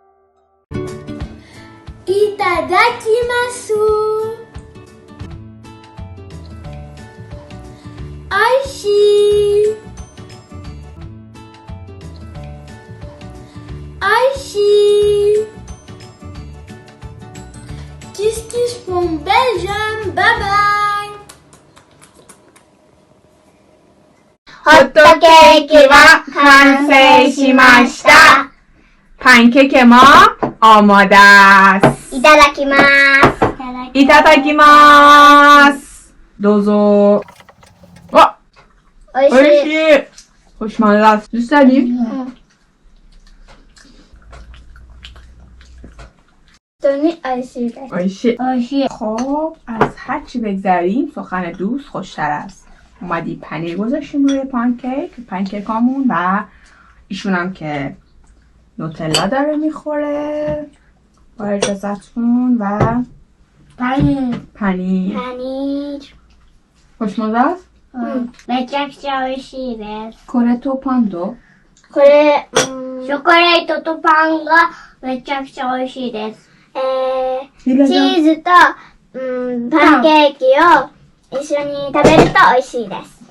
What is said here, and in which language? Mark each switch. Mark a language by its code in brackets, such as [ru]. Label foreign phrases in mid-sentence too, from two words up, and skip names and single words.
[ja] いただきます。しい。おいしい。 [en] Kiss kiss from Belgium. Bye bye. [ja] ホットケーキは完成しました。パンケーキもおもです。いただきます。いただきます。どうぞ。わ、おいしい。おいしい。おしまいだ。実際に本当においしいです。おいしい。おいしい。 [fa] خب از هر چی بگذریم سخن دوست خوشتر است. اومدی پنیر گذاشتیم روی پنکیکامون و ایشون هم که نوتلا داره میخوره با اجازتون و پنیر خوشمزه است؟ [ja] めちゃくちゃ美味しいです。これとパンとこれ、チョコレートとパンがめちゃくちゃ美味しいです。チーズと、パンケーキを一緒に食べると美味しいです。